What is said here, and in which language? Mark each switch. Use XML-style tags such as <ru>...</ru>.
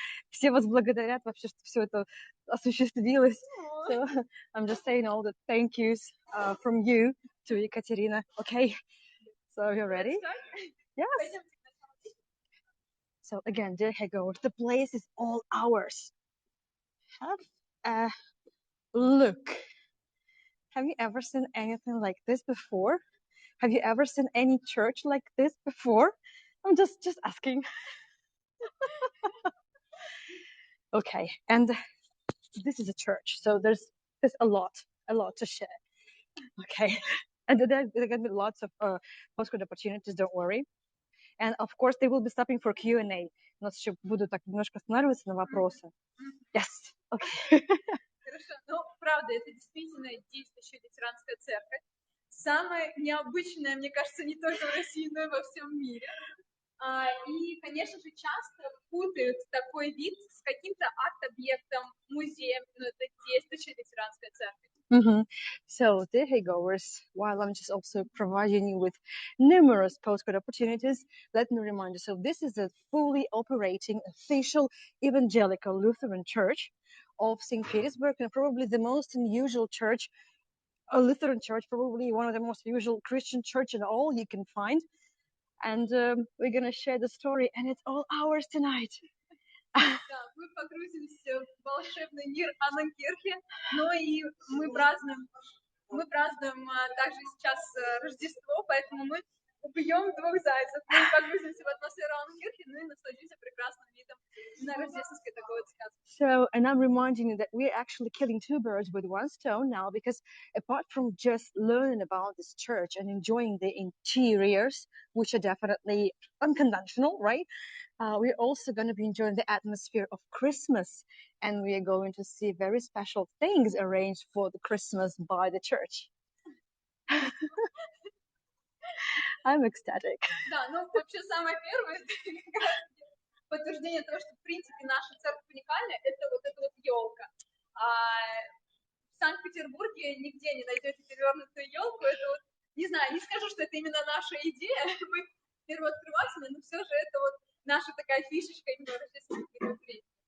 <ru>Все вас благодарят вообще, что все это осуществилось.</ru> <en>So I'm just saying all the thank yous from you to Ekaterina. Okay. So you're ready? Yes. So again, dear Hegor, the place is all ours. Have a look. Have you ever seen anything like this before? Have you ever seen any church like this before? I'm just asking. Okay, and this is a church, so there's a lot to share. Okay, and there are going to be lots of postcard opportunities, don't worry. And of course, they will be stopping for Q&A.</en> <ru>У нас еще будут так немножко останавливаться на вопросы.</ru> <en>Yes, okay.</en> <ru>Хорошо, ну, правда, это действительно действующая лютеранская церковь. Самая необычная, мне кажется, не только в России, но и во всем мире. И, конечно же, часто путают такой вид с каким-то арт-объектом, музеем, но это действующая лютеранская церковь.</ru> <en>So, dear Haygoers, while I'm just also providing you with numerous postcard opportunities, let me remind you, so this is a fully operating official evangelical Lutheran church of St. Petersburg, and probably the most unusual church, a Lutheran church, probably one of the most usual Christian church in all you can find. And we're going to share the story, and it's all ours tonight.</en> <ru>Да, мы погрузимся в волшебный мир Анненкирche, но и мы празднуем также сейчас Рождество, поэтому мы убьем двух зайцев. Мы погрузимся в атмосферу Анненкирхи, ну и насладимся прекрасным видом на рождественской такой вот сказке.</ru> <en>So, and I'm reminding you that we're actually killing two birds with one stone now, because apart from just learning about this church and enjoying the interiors, which are definitely unconventional, right? We're also going to be enjoying the atmosphere of Christmas, and we are going to see very special things arranged for the Christmas by the church. I'm ecstatic.</en> <ru>Да, ну вообще самое первое, как раз подтверждение того, что в принципе наша церковь уникальна, это вот эта вот елка. В Санкт-Петербурге нигде не найдете перевернутую елку. Это вот, не знаю, не скажу, что это именно наша идея, мы первооткрыватели, но все же это вот наша такая фишечка именно рождественских мероприятий.</ru>